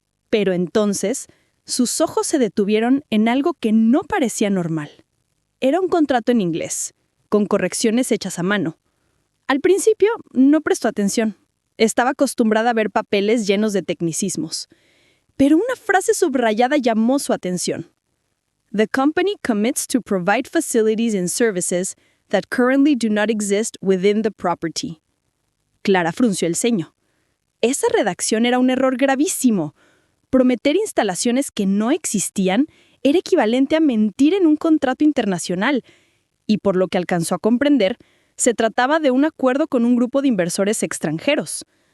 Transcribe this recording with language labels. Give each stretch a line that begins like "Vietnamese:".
Spanish: Pero entonces, sus ojos se detuvieron en algo que no parecía normal. Era un contrato en inglés, con correcciones hechas a mano. Al principio, no prestó atención. Estaba acostumbrada a ver papeles llenos de tecnicismos. Pero una frase subrayada llamó su atención.
English: The company commits to provide facilities and services that currently do not exist within the property.
Spanish: Clara frunció el ceño. Esa redacción era un error gravísimo. Prometer instalaciones que no existían era equivalente a mentir en un contrato internacional, y por lo que alcanzó a comprender, se trataba de un acuerdo con un grupo de inversores extranjeros.